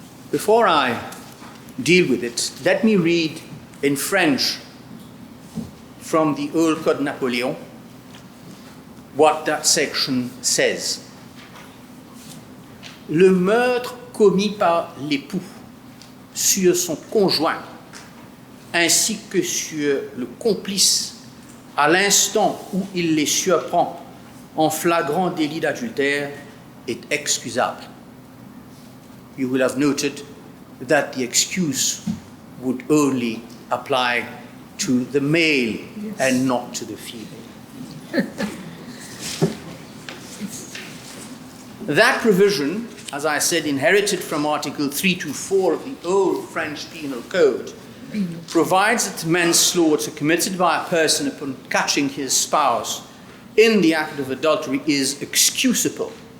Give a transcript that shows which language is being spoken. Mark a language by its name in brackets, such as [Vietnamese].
[English] Before I deal with it, let me read in French from the Old Code Napoléon what that section says. [French] Le meurtre commis par l'époux sur son conjoint ainsi que sur le complice à l'instant où il les surprend en flagrant délit d'adultère est excusable. [English] You will have noted that the excuse would only apply to the male and not to the female. That provision, as I said, inherited from Article 324 of the old French Penal Code, provides that manslaughter committed by a person upon catching his spouse in the act of adultery is excusable.